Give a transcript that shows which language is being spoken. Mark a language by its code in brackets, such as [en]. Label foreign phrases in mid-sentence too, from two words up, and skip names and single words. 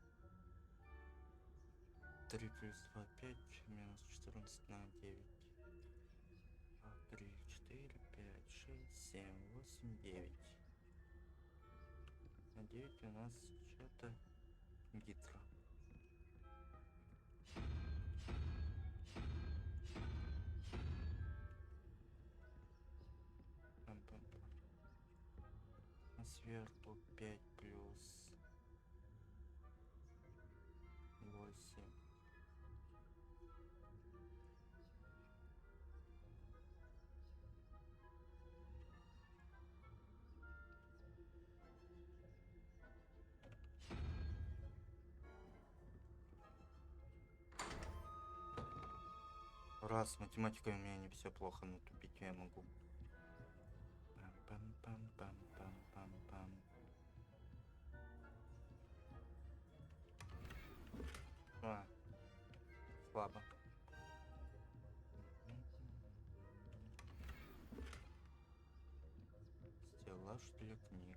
[ru] 3 плюс 2, 5, минус 14 на 9. 2, 3, 4, 5, 6, 7, 8, 9. На 9 у нас что-то гидро. Пам-пам-пам. А сверху 5 плюс 8. Раз, с математикой у меня не все плохо, но тупить я могу. Пам-пам-пам-пам-пам-пам-пам. А, слабо. Стеллаж для книг.